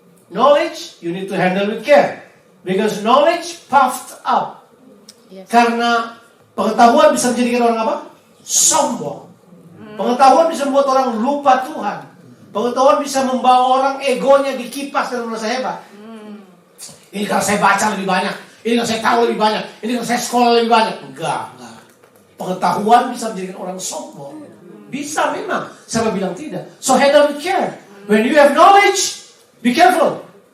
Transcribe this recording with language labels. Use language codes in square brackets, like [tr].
[en] Knowledge you need to handle with care. Because knowledge puffed up. Yes. [id] Karena pengetahuan bisa menjadikan orang apa? Sombong. Pengetahuan bisa membuat orang lupa Tuhan. Pengetahuan bisa membawa orang egonya dikipas dan merasa hebat. Ini kalau saya baca lebih banyak. Ini kalau saya tahu lebih banyak. Ini kalau saya sekolah lebih banyak. Enggak. Pengetahuan bisa menjadikan orang sombong. Bisa memang. Siapa bilang tidak? [en] So handle with care. When you have knowledge, be careful.